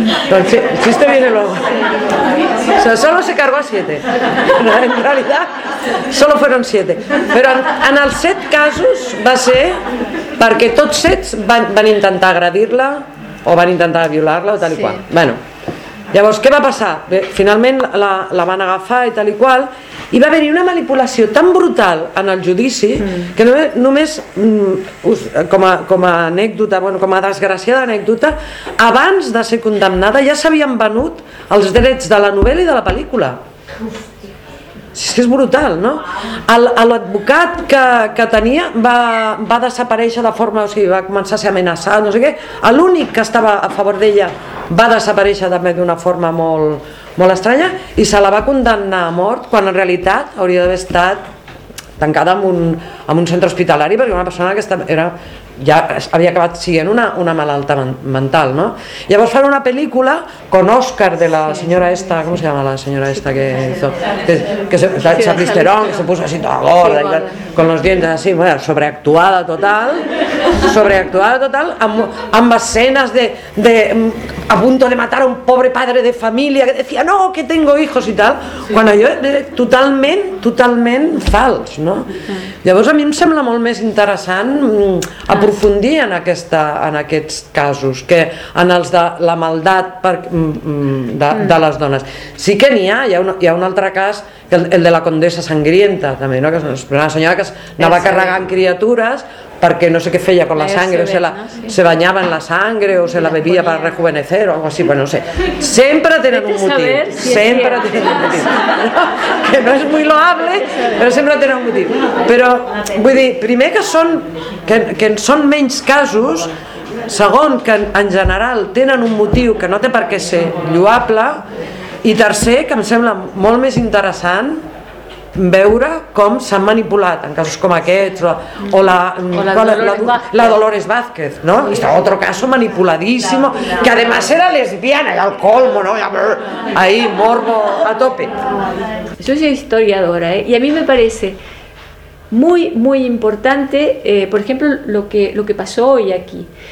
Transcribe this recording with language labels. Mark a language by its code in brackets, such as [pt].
[es] Doncs sí, el chiste viene luego. O sea, solo se cargó a 7. En realidad, solo fueron 7. [ca] Però en els 7 casos va ser perquè tots 7 van intentar agredir-la o van intentar violar-la o tal i qual. Bueno, llavors, què va passar? Bé, finalment la van agafar i tal i qual, i va haver-hi una manipulació tan brutal en el judici que només com a anècdota, bueno, com a desgraciada anècdota, abans de ser condemnada ja s'havien venut els drets de la novel·la i de la pel·lícula. Sí, és brutal, no? L'advocat que tenia va desaparèixer de forma, o sigui, va començar a ser amenaçat, no sé què. L'únic que estava a favor d'ella va desaparèixer també d'una forma molt, molt estranya, i se la va condemnar a mort quan en realitat hauria d'haver estat tancada a un centre hospitalari perquè una persona que estava, era, ja havia acabat sent una malalta mental, no? Llavors fan una pel·lícula con Oscar de la senyora esta, com [es] se llama [ca] la senyora esta [es] que hizo? Que se, la Charlize Theron, que se puso así toda gorda, sí, con los dientes así, bueno, sobreactuada total. Sobreactuada total, amb escenas de a punto de matar a un pobre padre de familia que decía, no, que tengo hijos y tal, sí. [ca] Quan allò era totalment, totalment fals, no? Sí. Llavors a mi em sembla molt més interessant aprofundir en, aquesta, en aquests casos que en els de la maldat per, de les dones. Sí que n'hi ha, hi ha un altre cas, el de la Condesa Sangrienta, també, no? Que és una senyora que anava carregant criatures perquè no sé què feia [es] con la sangre, [ca] o se banyava en la sangre o se la bebia per [es] rejuvenecer o algo así, [ca] bueno, no sé. Sempre tenen un motiu, sempre tenen un motiu. Que no és [es] muy loable, [ca] però sempre tenen un motiu. Però vull dir, primer que són, que són menys casos, segon que en general tenen un motiu que no té per què ser lloable, i tercer que em sembla molt més interessant veure com s'han manipulat en casos com aquests o la Dolores Vázquez, no? Sí. [es] Este otro caso manipuladísimo, claro. Que además era lesbiana y al colmo, no? Ahí morbo a tope. Yo soy historiadora, y a mí me parece muy muy importante, por ejemplo, lo que pasó hoy aquí.